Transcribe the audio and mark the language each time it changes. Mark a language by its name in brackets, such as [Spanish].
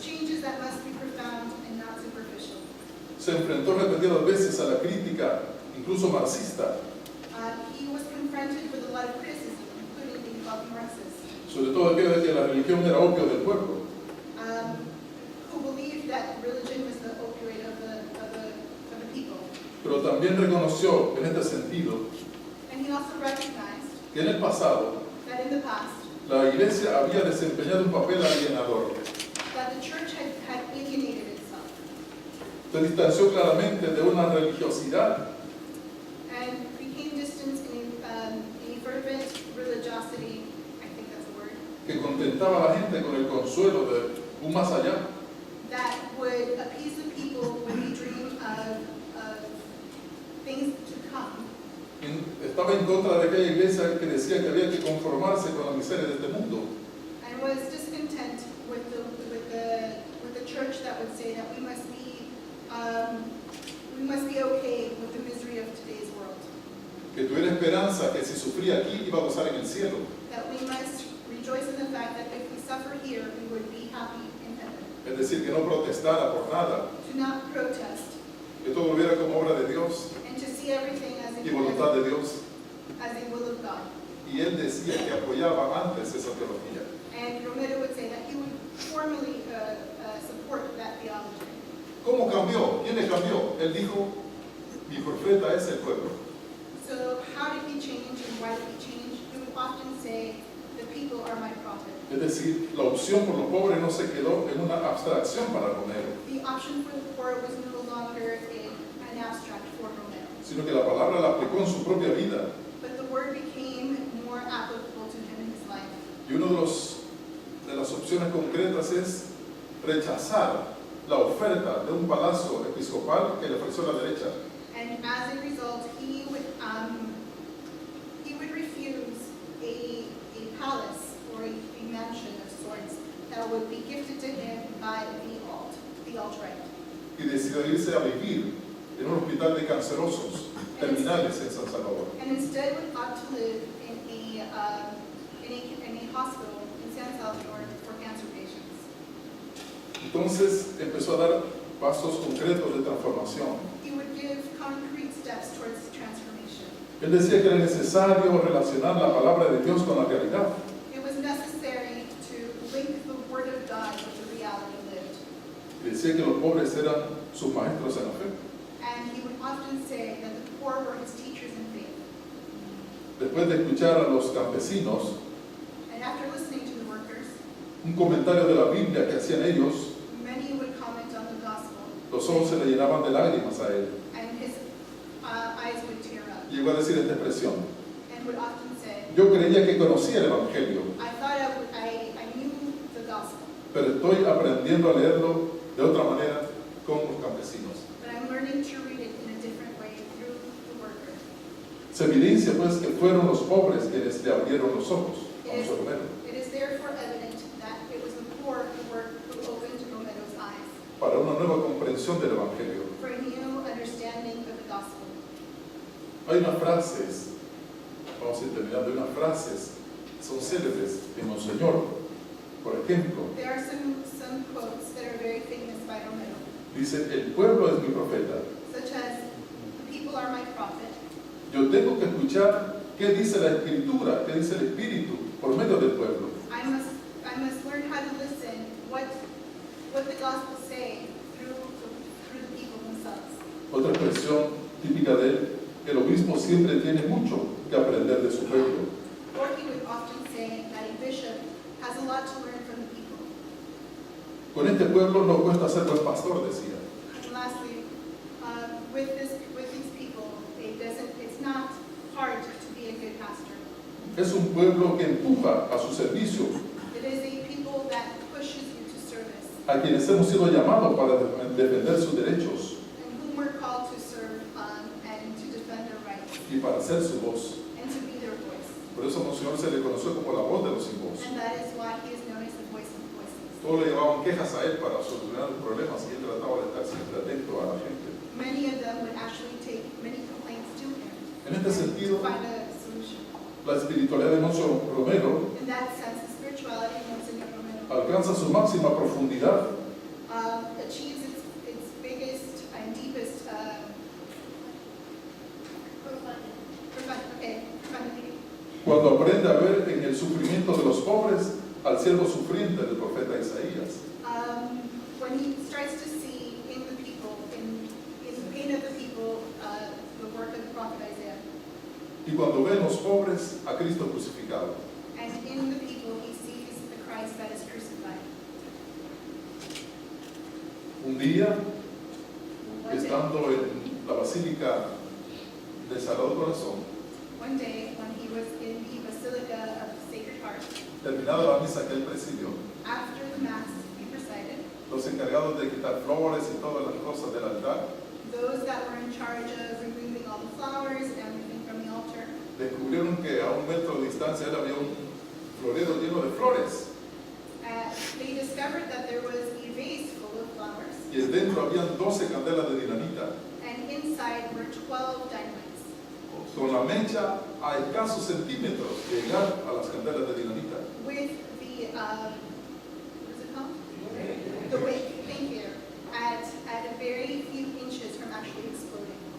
[English] changes that must be profound and not superficial. [Spanish] Se enfrentó repetidas veces a la crítica, incluso marxista, [English] He was confronted with a lot of criticism, including being called Marxist, [Spanish] sobre todo aquello de que la religión era opio del pueblo. [English] who believed that religion was the opioid of the people. [Spanish] Pero también reconoció en este sentido [English] And he also recognized [Spanish] que en el pasado [English] that in the past, [Spanish] la iglesia había desempeñado un papel alienador. [English] that the church had alienated itself [Spanish] Se distanció claramente de una religiosidad [English] and became distant in a fervent religiosity, I think that's a word, [Spanish] que contentaba a la gente con el consuelo de un más allá. [English] that would appease the people when they dream of things to come. [Spanish] Estaba en contra de aquella iglesia que decía que había que conformarse con la miseria de este mundo. [English] And was discontent with the church that would say that we must be okay with the misery of today's world. [Spanish] Que tuviera esperanza que si sufría aquí iba a gozar en el cielo. [English] That we must rejoice in the fact that if we suffer here, we would be happy in heaven. [Spanish] Es decir, que no protestara por nada, [English] To not protest [Spanish] que todo lo viera como obra de Dios [English] and to see everything [Spanish] y voluntad de Dios. [English] as a will of God. [Spanish] Y él decía que apoyaba antes esa teología. [English] And Romero would say that he would formally support that theology. [Spanish] ¿Cómo cambió? ¿Quién le cambió? Él dijo, mi profeta es el pueblo. [English] So how did he change and why did he change? He would often say, the people are my prophet. [Spanish] Es decir, la opción por los pobres no se quedó en una abstracción para Romero, [English] The option for the poor was no longer an abstract for Romero, [Spanish] sino que la palabra la aplicó en su propia vida. [English] but the word became more applicable to him in his life. [Spanish] Y una de las opciones concretas es rechazar la oferta de un palacio episcopal que le ofreció la derecha. [English] And as a result, he would refuse a palace or a mansion of sorts that would be gifted to him by the alt-right. [Spanish] Y decidió irse a vivir en un hospital de cancerosos terminales en San Salvador. [English] And instead would opt to live in a hospital in San Salvador for cancer patients. [Spanish] Entonces empezó a dar pasos concretos de transformación. [English] He would give concrete steps towards transformation. [Spanish] Él decía que era necesario relacionar la palabra de Dios con la realidad. [English] It was necessary to link the Word of God with the reality lived. [Spanish] Y decía que los pobres eran sus maestros en la fe. [English] And he would often say that the poor were his teachers in faith. [Spanish] Después de escuchar a los campesinos, [English] And after listening to the workers, [Spanish] un comentario de la Biblia que hacían ellos, [English] many would comment on the gospel, [Spanish] los ojos se le llenaban de lágrimas a él. [English] and his eyes would tear up, [Spanish] Llegó a decir esta expresión: [English] and would often say, [Spanish] yo creía que conocía el Evangelio, [English] I thought I knew the gospel, [Spanish] pero estoy aprendiendo a leerlo de otra manera con los campesinos. [English] but I'm learning to read it in a different way through the worker. [Spanish] Se evidencia pues que fueron los pobres quienes le abrieron los ojos a [English] It is, [Spanish] José Romero [English] it is therefore evident that it was the poor who opened Romero's eyes [Spanish] para una nueva comprensión del Evangelio. [English] for a new understanding of the gospel. [Spanish] Hay unas frases, vamos a ir terminando, hay unas frases que son célebres de Monseñor. Por ejemplo, [English] There are some quotes that are very famous by Romero, [Spanish] dice, el pueblo es mi profeta. [English] such as, the people are my prophet. [Spanish] Yo tengo que escuchar qué dice la Escritura, qué dice el Espíritu por medio del pueblo. [English] I must learn how to listen what the gospel say through the people themselves. [Spanish] Otra expresión típica de él, el obispo siempre tiene mucho que aprender de su pueblo. [English] Or he would often say that a bishop has a lot to learn from the people. [Spanish] Con este pueblo no cuesta ser buen pastor, decía. [English] And lastly, with these people, it's not hard to be a good pastor. [Spanish] Es un pueblo que empuja a su servicio, [English] It is a people that pushes you to service, [Spanish] a quienes hemos sido llamados para defender sus derechos [English] and whom we're called to serve and to defend their rights, [Spanish] y para ser su voz. [English] and to be their voice. [Spanish] Por eso a Monseñor se le conoció como la voz de los sin voz. [English] And that is why he is known as the voice of voices. [Spanish] Todos le llevaban quejas a él para solucionar los problemas y él trataba de estar siempre atento a la gente. [English] Many of them would actually take many complaints to him [Spanish] En este sentido, [English] to find a solution. [Spanish] la espiritualidad de Monseñor Romero [English] In that sense, the spirituality of Monsignor Romero [Spanish] alcanza su máxima profundidad [English] achieves its biggest and deepest profundity. [Spanish] cuando aprende a ver en el sufrimiento de los pobres al siervo sufriente del profeta Isaías. [English] When he starts to see in the people, in the pain of the people, the work of the prophet Isaiah. [Spanish] Y cuando ve en los pobres a Cristo crucificado. [English] And in the people, he sees the Christ that is crucified. [Spanish] Un día, [English] One day, [Spanish] estando en la Basílica del Sagrado Corazón, [English] when he was in the Basilica of the Sacred Heart, [Spanish] terminada la misa que él presidió, [English] after the Mass he presided, [Spanish] los encargados de quitar flores y todas las cosas del altar, [English] those that were in charge of removing all the flowers and everything from the altar, [Spanish] descubrieron que a 1 metro de distancia él había un florero lleno de flores [English] they discovered that there was a vase full of flowers, [Spanish] y dentro habían 12 candelas de dinamita [English] and inside were 12 dynamites, [Spanish] con la mecha a escasos centímetros de llegar a las candelas de dinamita. [English] with the, what is it called? The wick, thank you, at a very few inches from actually exploding.